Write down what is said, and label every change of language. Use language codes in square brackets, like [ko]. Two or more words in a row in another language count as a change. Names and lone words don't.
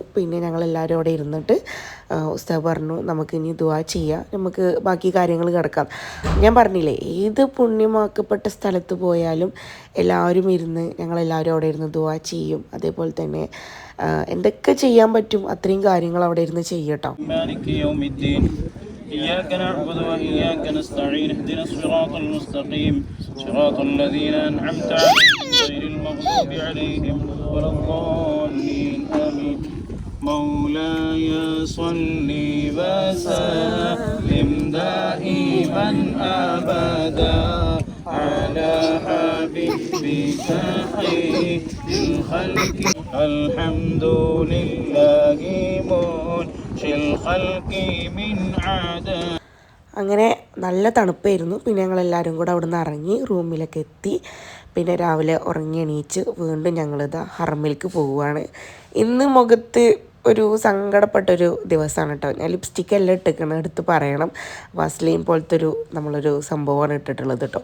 [ml] പിന്നെ ഞങ്ങളെല്ലാവരും അവിടെ ഇരുന്നിട്ട് ഉസ്താദ് പറഞ്ഞു നമുക്കിനി ദുആ ചെയ്യാം, നമുക്ക് ബാക്കി കാര്യങ്ങൾ കിടക്കാം. ഞാൻ പറഞ്ഞില്ലേ, ഏത് പുണ്യമാക്കപ്പെട്ട സ്ഥലത്ത് പോയാലും എല്ലാവരും ഇരുന്ന് ഞങ്ങളെല്ലാവരും അവിടെ ഇരുന്ന് ദുആ ചെയ്യും. അതേപോലെ തന്നെ എന്തൊക്കെ ചെയ്യാൻ പറ്റും അത്രയും കാര്യങ്ങൾ അവിടെ ഇരുന്ന് ചെയ്യട്ടോ. [ar] إياك نعبد وإياك نستعين اهدنا الصراط المستقيم صراط الذين أنعمت عليهم غير المغضوب عليهم ولا الضالين آمين مولاي صل وسلم دائما أبدا على حبيبك خير الخلق الحمد لله منشئ الخلق من عدم. [ml] അങ്ങനെ നല്ല തണുപ്പായിരുന്നു. പിന്നെ ഞങ്ങളെല്ലാവരും കൂടെ അവിടെ നിന്ന് ഇറങ്ങി റൂമിലൊക്കെ എത്തി. പിന്നെ രാവിലെ ഉറങ്ങി എണീച്ച് വീണ്ടും ഞങ്ങളിതാ ഹറമിലേക്ക് പോവുകയാണ്. ഇന്ന് മുഖത്ത് ഒരു സങ്കടപ്പെട്ടൊരു ദിവസമാണ് കേട്ടോ. ഞാൻ ലിപ്സ്റ്റിക് എല്ലാം ഇട്ടിരിക്കണം, എടുത്ത് പറയണം. വാസ്ലീൻ പോലത്തെ നമ്മളൊരു സംഭവമാണ് ഇട്ടിട്ടുള്ളത് കേട്ടോ.